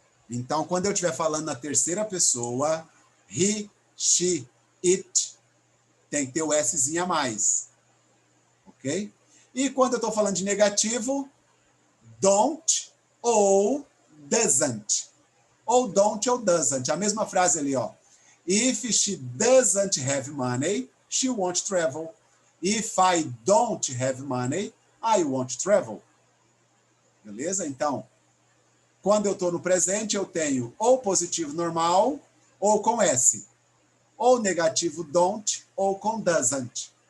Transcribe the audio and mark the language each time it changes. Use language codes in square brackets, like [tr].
[pt] Então, quando eu estiver falando na terceira pessoa, he, she, it, tem que ter o Szinho a mais. Ok? E quando eu estou falando de negativo, don't ou doesn't. Ou don't ou doesn't. A mesma frase ali, ó. [en] If she doesn't have money, she won't travel. If I don't have money, I won't travel. [pt] Beleza? Então, quando eu estou no presente, eu tenho ou positivo normal ou com S. Ou negativo don't ou com doesn't.